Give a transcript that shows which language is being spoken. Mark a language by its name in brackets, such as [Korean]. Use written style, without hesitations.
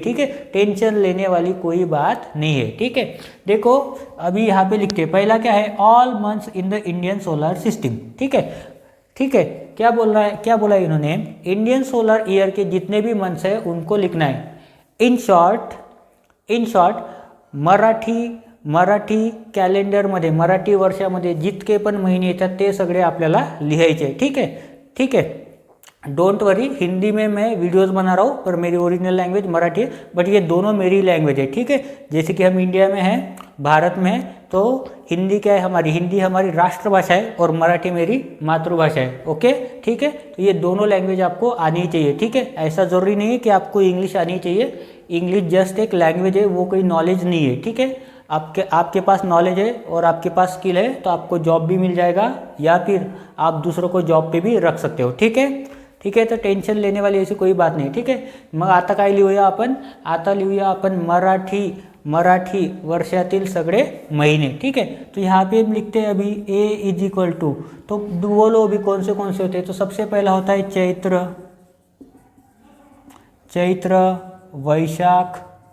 [Hindi] ठीक है, टेंशन लेने वाली कोई बात नहीं है। ठीक है, देखो अभी यहाँ पे लिखते हैं, पहला क्या है, [English] All months in the Indian solar system. [Hindi] ठीक है, क्या बोला है इन्होंने, इंडियन सोलर ईयर के जितने भी मंथ्स है उनको लिखना है। [English] in short [Marathi] मराठी कॅलेंडरमध्ये, मराठी वर्षामध्ये जितके पण महिने येतात ते सगळे आपल्याला लिहायचे। [Hindi] ठीक है, डोंट वरी, हिंदी में मैं वीडियोस बना रहा हूँ पर मेरी ओरिजिनल लैंग्वेज मराठी है, बट ये दोनों मेरी लैंग्वेज है। ठीक है, जैसे कि हम इंडिया में हैं, भारत में हैं, तो हिंदी क्या है हमारी, हिंदी हमारी राष्ट्रभाषा है और मराठी मेरी मातृभाषा है। ओके, ठीक है, तो ये दोनों लैंग्वेज आपको आनी चाहिए। ठीक है, ऐसा ज़रूरी नहीं है कि आपको इंग्लिश आनी चाहिए, इंग्लिश जस्ट एक लैंग्वेज है, वो कोई नॉलेज नहीं है। ठीक है, आपके पास नॉलेज है और आपके पास स्किल है तो आपको जॉब भी मिल जाएगा या फिर आप दूसरों को जॉब पे भी रख सकते हो। ठीक है, तो टेन्शन लेने वाली ऐसी कोई बात [Marathi] नाही। ठीक आहे, मग आता काय लिहूया आपण, मराठी वर्षातील सगळे महीने। [Hindi] ठीक है, तो यहाँ पे हम लिखते हैं अभी ए इज इक्वल टू, तो बोलो अभी कौन से होते हैं। तो सबसे पहला होता है